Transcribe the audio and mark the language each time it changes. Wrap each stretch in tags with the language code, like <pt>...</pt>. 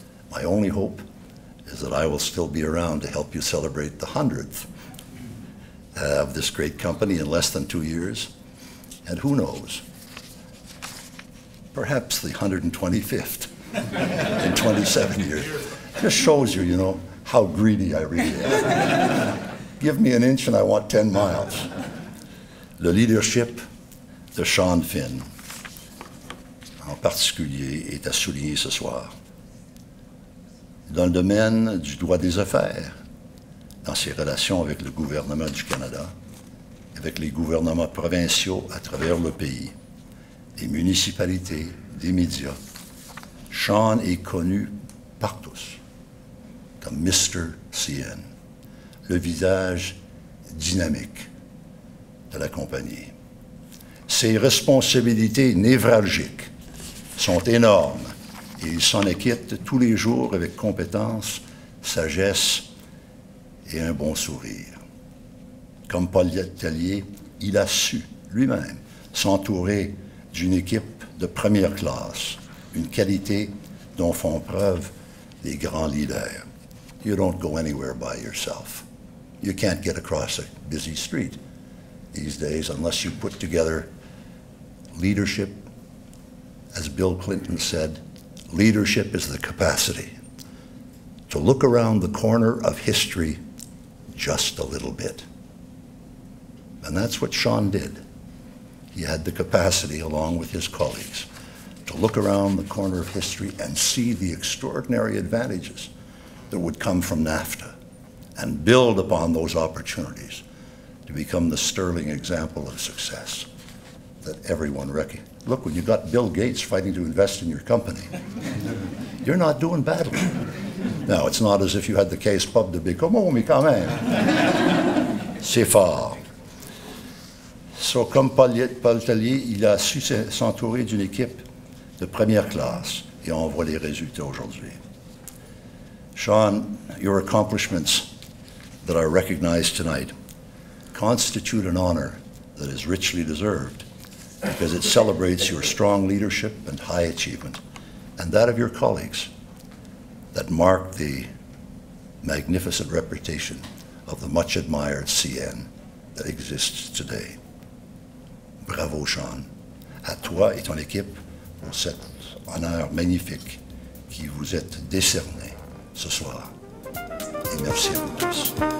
<en>My only hope is that I will still be around to help you celebrate the 100th of this great company in less than 2 years, and who knows, perhaps the 125th in 27 years. Just shows you, you know, how greedy I really am. Give me an inch and I want 10 miles.</en> <fr>Le leadership de Sean Finn, en particulier, est à souligner ce soir. Dans le domaine du droit des affaires, dans ses relations avec le gouvernement du Canada, avec les gouvernements provinciaux à travers le pays, les municipalités, des médias, Sean est connu par tous comme Mr. CN, le visage dynamique de la compagnie. Ses responsabilités névralgiques sont énormes et il s'en acquitte tous les jours avec compétence, sagesse et un bon sourire. Comme Paul Tellier, il a su lui-même s'entourer d'une équipe de première classe, une qualité dont font preuve les grands leaders.</fr> <en>You don't go anywhere by yourself. You can't get across a busy street these days unless you put together leadership. As Bill Clinton said, leadership is the capacity to look around the corner of history just a little bit. And that's what Sean did. He had the capacity, along with his colleagues, to look around the corner of history and see the extraordinary advantages that would come from NAFTA and build upon those opportunities to become the sterling example of success that everyone recognizes. Look, when you've got Bill Gates fighting to invest in your company, you're not doing badly. Now, it's not as if you had the case pub de B.</en> <fr>Comment, mais quand même. C'est fort. So, comme Paul Tellier, il a su s'entourer d'une équipe de première classe, et on voit les résultats aujourd'hui.</fr> <en>Sean, your accomplishments that are recognized tonight constitute an honor that is richly deserved because it celebrates your strong leadership and high achievement, and that of your colleagues that mark the magnificent reputation of the much admired CN that exists today.</en> <fr>Bravo, Sean, à toi et ton équipe pour cet honneur magnifique qui vous est décerné ce soir. Et merci à vous tous.</fr>